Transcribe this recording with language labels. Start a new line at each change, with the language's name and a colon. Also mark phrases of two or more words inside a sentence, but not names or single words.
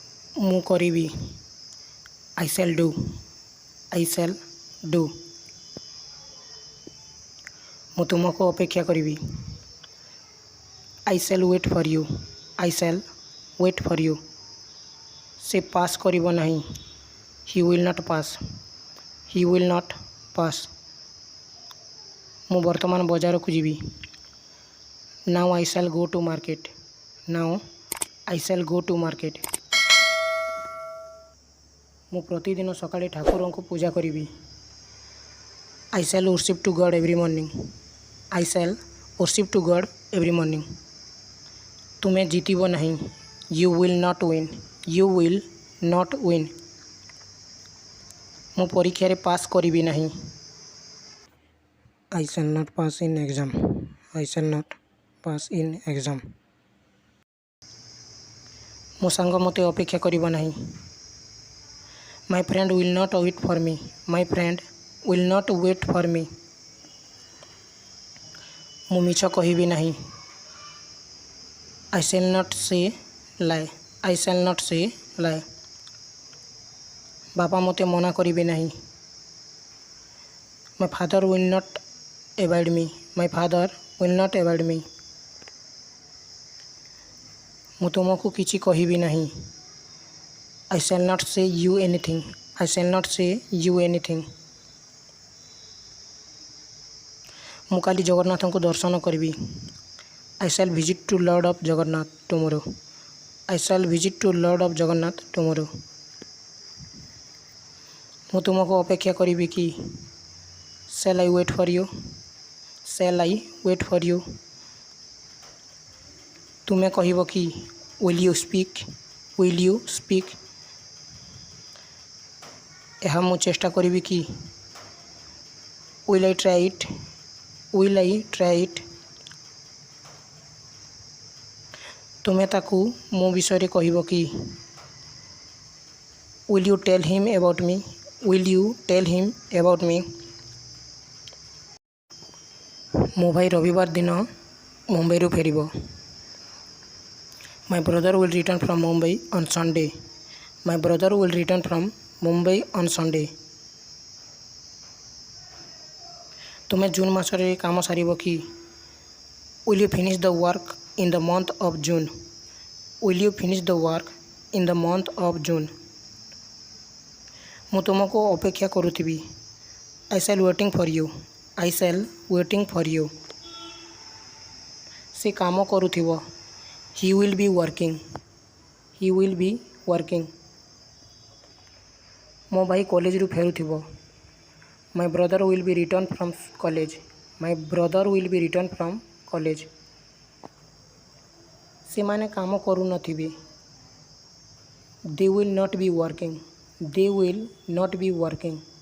Odia: ମୁଁ କରିବି।
English: I shall do. I shall do.
Odia: ମୁଁ ତୁମକୁ ଅପେକ୍ଷା କରିବି।
English: I shall wait for you. I shall wait for you.
Odia: ସେ ପାସ୍ କରିବ ନାହିଁ।
English: He will not pass. He will not pass.
Odia: ମୁଁ ବର୍ତ୍ତମାନ ବଜାରକୁ ଯିବି।
English: Now I shall go to market. Now I shall go to market.
Odia: ମୁଁ ପ୍ରତିଦିନ ସକାଳେ ଠାକୁରଙ୍କୁ ପୂଜା କରିବି।
English: I shall worship to God every morning. I shall worship to God every morning.
Odia: ତୁମେ ଜିତିବ ନାହିଁ।
English: You will not win. You will not win.
Odia: ମୁଁ ପରୀକ୍ଷାରେ ପାସ୍ କରିବି ନାହିଁ।
English: I shall not pass in exam. I shall not pass in exam.
Odia: ମୋ ସାଙ୍ଗ ମୋତେ ଅପେକ୍ଷା କରିବ ନାହିଁ।
English: My friend will not wait for me. My friend will not wait for me.
Odia: ମୁଁ ମିଛ କହିବି ନାହିଁ।
English: I shall not say lie. I shall not say lie.
Odia: ବାପା ମୋତେ ମନା କରିବେ ନାହିଁ।
English: My father will not avoid me. My father will not avoid me.
Odia: ମୁଁ ତୁମକୁ କିଛି କହିବି ନାହିଁ।
English: I shall not say you anything. I shall not say you anything.
Odia: ମୁଁ କାଲି ଜଗନ୍ନାଥଙ୍କୁ ଦର୍ଶନ କରିବି।
English: I shall visit to Lord of Jagannath tomorrow. I shall visit to Lord of Jagannath tomorrow.
Odia: ମୁଁ ତୁମକୁ ଅପେକ୍ଷା କରିବି କି?
English: Shall I wait for you? Shall I wait for you?
Odia: ତୁମେ କହିବ କି?
English: Will you speak? Will you speak?
Odia: ଏହା ମୁଁ ଚେଷ୍ଟା କରିବି କି?
English: Will I try it? Will I try it?
Odia: ତୁମେ ତାକୁ ମୋ ବିଷୟରେ କହିବ କି?
English: Will you tell him about me? Will you tell him about me?
Odia: ମୋ ଭାଇ ରବିବାର ଦିନ ମୁମ୍ବାଇରୁ ଫେରିବ।
English: My brother will return from Mumbai on Sunday. My brother will return from Mumbai on Sunday.
Odia: ତୁମେ ଜୁନ୍ ମାସରେ କାମ ସାରିବ କି?
English: Will you finish the work in the month of June? Will you finish the work in the month of June?
Odia: ମୁଁ ତୁମକୁ ଅପେକ୍ଷା କରୁଥିବି।
English: I shall waiting for you. I shall waiting for you.
Odia: ସେ କାମ କରୁଥିବ।
English: He will be working. He will be working.
Odia: ମୋ ଭାଇ କଲେଜରୁ ଫେରୁଥିବ।
English: My brother will be return from college. My brother will be return from college.
Odia: ସେମାନେ କାମ କରୁନଥିବେ।
English: They will not be working. They will not be working.